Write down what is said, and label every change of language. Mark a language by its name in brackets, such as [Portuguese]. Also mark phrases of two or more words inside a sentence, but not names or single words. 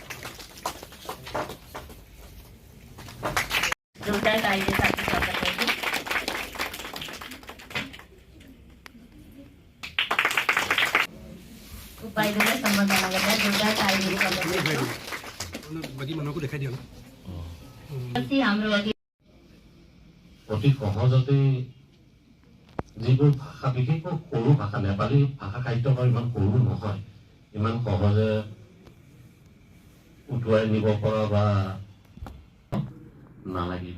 [Nepali] जोरदार तालीले साथको स्वागत गर्छु। उपाध्यायलाई सम्बोधन गर्दा जोरदार तालीले स्वागत गर्छु। बाकी मानवको देखाइ दियो न हाम्रो अघि [Assamese] অতি সহজতে যিবোৰ ভাষা বিশেষকৈ সৰু ভাষা নেপালী ভাষা সাহিত্যৰ ইমান সৰু নহয়, ইমান সহজে উঠুৱাই নিব পৰা বা নালাগিব।